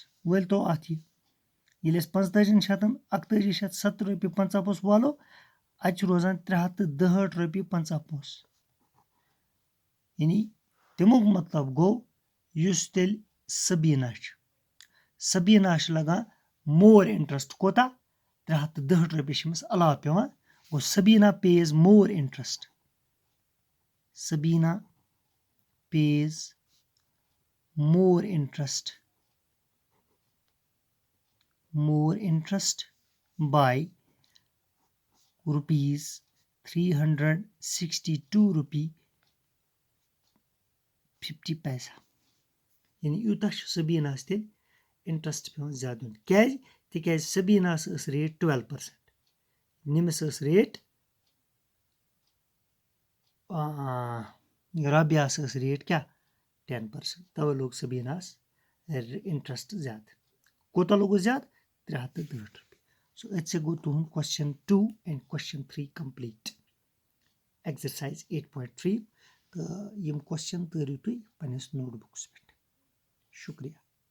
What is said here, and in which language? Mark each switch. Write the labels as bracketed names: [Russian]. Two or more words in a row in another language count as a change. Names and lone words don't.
[Kashmiri] وٲلۍ تو اَتھ یہِ ییٚلہِ أسۍ 45,000 41,70 رۄپیہِ 50 پونٛسہٕ والو اَتہِ چھُ روزان 362 رۄپیہِ 50 پونٛسہٕ یعنی تَمیُک مطلب گوٚو یُس تیٚلہِ سبیٖنا چھِ لگان [English] more interest [Kashmiri] کوتاہ 362 رۄپیہِ چھِ أمِس علاوٕ پیٚوان گوٚو سبیٖنا [English] pays more interest [Kashmiri] سبیٖنا [English] pays more interest by rupees [Kashmiri] 362 رۄپیہِ 50 پیسہ یعنی یوٗتاہ چھُ سبیٖناہَس تیٚلہِ اِنٹرٛسٹ پیٚوان زیادٕ دیُن کیٛازِ تِکیٛازِ سبیٖناہَس ٲس ریٹ 12% نٔمِس ٲس ریٹ رابیاہَس ٲس ریٹ کیٛاہ 10% تَوَے لوٚگ سبیٖناہَس اِنٹرٛسٹ زیادٕ کوٗتاہ لوٚگُس زیادٕ 362 رۄپیہِ سو أتھۍ سۭتۍ گوٚو تُہُنٛد [English] question 2 and question 3 complete exercise 8.3 [Kashmiri] تہٕ یِم question تٲرِو تُہۍ پنٛنِس نوٹ بُکَس پٮ۪ٹھ شُکریہ